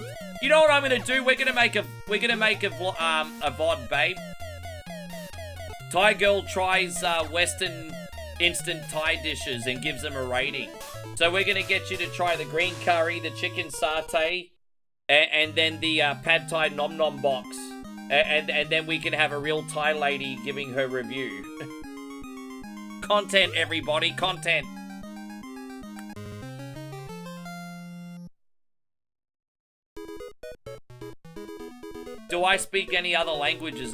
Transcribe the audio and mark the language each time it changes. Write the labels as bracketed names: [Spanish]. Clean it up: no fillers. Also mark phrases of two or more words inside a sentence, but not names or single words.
[English] You know what I'm gonna do? We're gonna make a VOD, babe. Thai girl tries Western instant Thai dishes and gives them a rating. So we're gonna get you to try the green curry, the chicken satay, and then the pad Thai nom nom box. And then we can have a real Thai lady giving her review. Content, everybody, content. Do I speak any other languages?